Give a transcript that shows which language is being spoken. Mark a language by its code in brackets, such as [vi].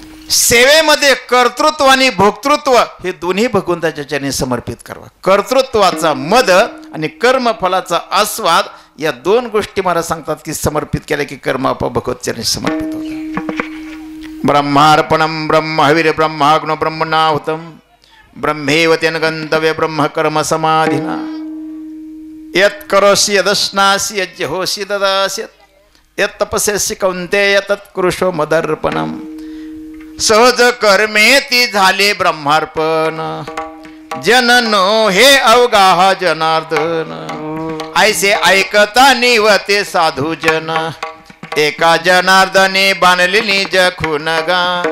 [mr] सेवेमध्ये कर्तृत्व आणि भोक्तृत्व हे दोन्ही भगवंताच्या चरणी समर्पित करावा. कर्तृत्वाचा मद आणि कर्मफलाचा आस्वाद या दोन गोष्टी मला सांगतात की समर्पित केल्या की कर्म आपोआप भगवत चरणी समर्पित होतात. [sa] ब्रह्मार्पणम ब्रह्महविर ब्रह्माग्नो ब्रह्मणाहुतम ब्रह्मेव तेन गंतव्य ब्रह्म कर्म समाधिना. यत् करोसि यदश्नासि यज्जहोसि ददासि यत् तपस्यसि कौन्तेय तत्कुरुषो मदर्पणम. [mr] सहज कर्मे ती झाले ब्रह्मार्पण. जननो हे अवगाह जनार्दन. ऐसे ऐकता निवते साधू जन. एका जनार्दने बांधलेली जखून गा.